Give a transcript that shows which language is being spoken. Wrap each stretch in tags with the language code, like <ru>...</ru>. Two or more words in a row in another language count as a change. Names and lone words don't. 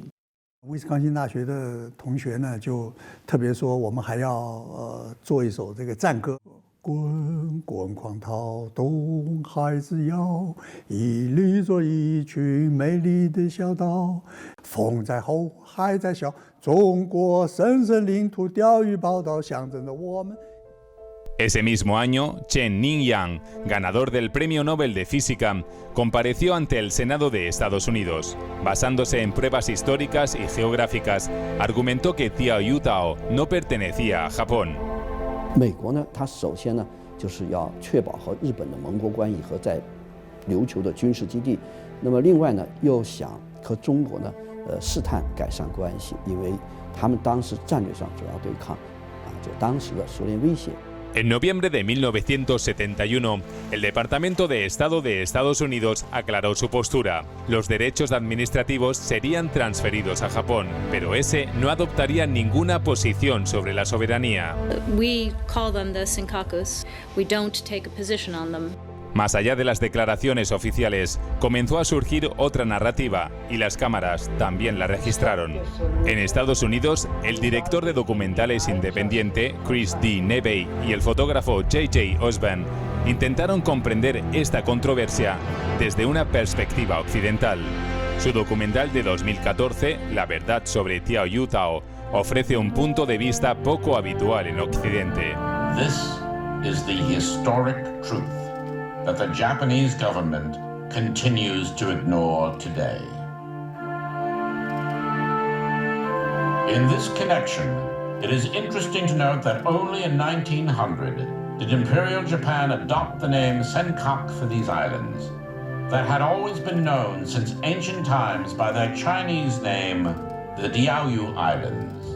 <zh>威斯康星大学的同学呢，就特别说我们还要做一首这个战歌。滚滚狂涛东海之遥，屹立着一群美丽的小岛。风在吼，海在啸，中国神圣领土钓鱼宝岛，象征着我们。</zh> <es>Ese mismo año, Chen Ning-yang, ganador del Premio Nobel de Física, compareció ante el Senado de Estados Unidos. Basándose en pruebas históricas y geográficas, argumentó que Diaoyutao no pertenecía a Japón.</es> <zh>美国呢，它首先呢就是要确保和日本的盟国关系和在琉球的军事基地，那么另外呢又想和中国呢试探改善关系，因为他们当时战略上主要对抗就当时的苏联威胁。</zh> <es>En noviembre de 1971, el Departamento de Estado de Estados Unidos aclaró su postura. Los derechos administrativos serían transferidos a Japón, pero ese no adoptaría ninguna posición sobre la soberanía.</es> <en>We call them the senkakus. We don't take a position on them.</en> <es>Más allá de las declaraciones oficiales, comenzó a surgir otra narrativa, y las cámaras también la registraron. En Estados Unidos, el director de documentales independiente, Chris D. Nevey, y el fotógrafo J.J. Osborne intentaron comprender esta controversia desde una perspectiva occidental. Su documental de 2014, La verdad sobre Diaoyutao, ofrece un punto de vista poco habitual en Occidente.</es> <en>This is the historic truth that the Japanese government continues to ignore today. In this connection, it is interesting to note that only in 1900 did Imperial Japan adopt the name Senkaku for these islands, that had always been known since ancient times by their Chinese name, the Diaoyu Islands.</en>